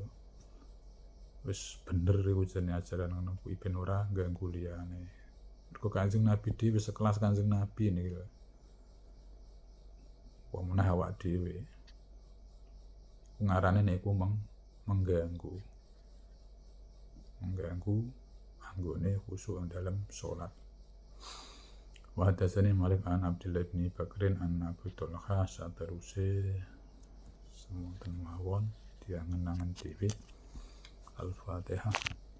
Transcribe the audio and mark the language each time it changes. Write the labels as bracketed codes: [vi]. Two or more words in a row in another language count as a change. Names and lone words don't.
[jv] Wis bener iku jenenge ajaran ngono kuwi ben ora ganggu liyane. Mergo Kanjeng Nabi dhewe sekelas Kanjeng Nabi niki lho. Wong meneh awak dhewe. Ngarane nek iku mengganggu anggone khusyuk dalam salat. [ar] Wa hadatsani Malik an Abdullah bin Bakrin an Abi Talha [jv] sateruse semonten mawon diangen-angen dhewe. Al-Fatihah.